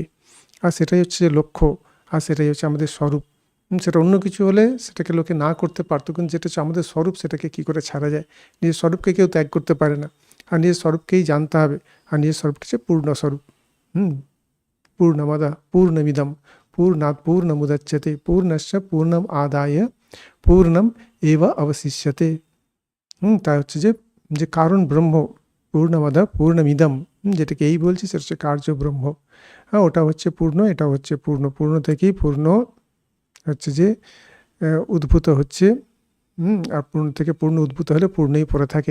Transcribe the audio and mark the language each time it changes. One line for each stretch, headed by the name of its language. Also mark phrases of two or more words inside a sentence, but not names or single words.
Bangla: আর সেটাই হচ্ছে লক্ষ্য, আর সেটাই হচ্ছে আমাদের স্বরূপ। সেটা অন্য কিছু হলে সেটাকে লোকে না করতে পারতো, কিন্তু যেটা হচ্ছে আমাদের স্বরূপ, সেটাকে কী করে ছাড়া যায়? নিজের স্বরূপকে কেউ ত্যাগ করতে পারে না, আর নিজের স্বরূপকেই জানতে হবে। আর নিজের স্বরূপকে হচ্ছে পূর্ণ স্বরূপ।
Sanskrit: পূর্ণমদঃ পূর্ণমিদং পূর্ণাৎ পূর্ণমুদচ্যতে পূর্ণস্য পূর্ণম আদায় পূর্ণম এব অবশিষ্যতে।
Bangla: তা হচ্ছে যে কারণ ব্রহ্ম,
Sanskrit: পূর্ণমদঃ পূর্ণমিদম,
Bangla: যেটাকে এই বলছি সেটা হচ্ছে কার্য ব্রহ্ম। ওটা হচ্ছে পূর্ণ, এটা হচ্ছে পূর্ণ। পূর্ণ থেকেই পূর্ণ হচ্ছে যে উদ্ভূত হচ্ছে। আর পূর্ণ থেকে পূর্ণ উদ্ভূত হলে পূর্ণই পড়ে থাকে।